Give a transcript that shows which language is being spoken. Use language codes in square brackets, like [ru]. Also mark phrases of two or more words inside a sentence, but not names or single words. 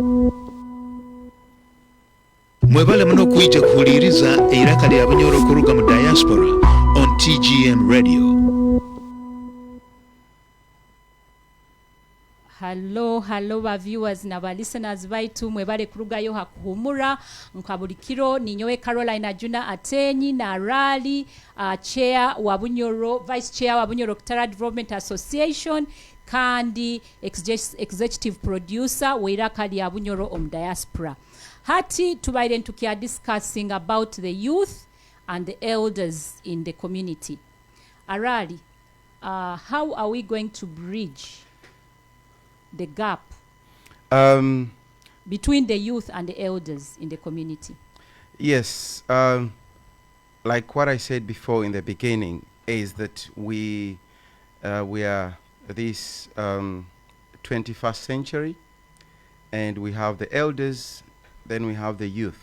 [nyo] Mwebale muno kuija kuhuliriza iraka lya Bunyoro kuruga mu diaspora on TGM Radio. Hello ba viewers na ba listeners baitu mwebale kurugayo hakuhumura nkabulikiro ninyowe Carolina Juna Atenyi na [en] Rally chair [nyo] wa Bunyoro, [en] vice chair [nyo] wa Bunyoro Kitara Development Association kandi [en] executive producer [nyo] weiraka lya Bunyoro diaspora. Hati tubaire tukia [en] discussing about the youth and the elders in the community. Arali, how are we going to bridge the gap Um, between the youth and the elders in the community? Yes, like what I said before in the beginning, is that we are this 21st century, and we have the elders, then we have the youth.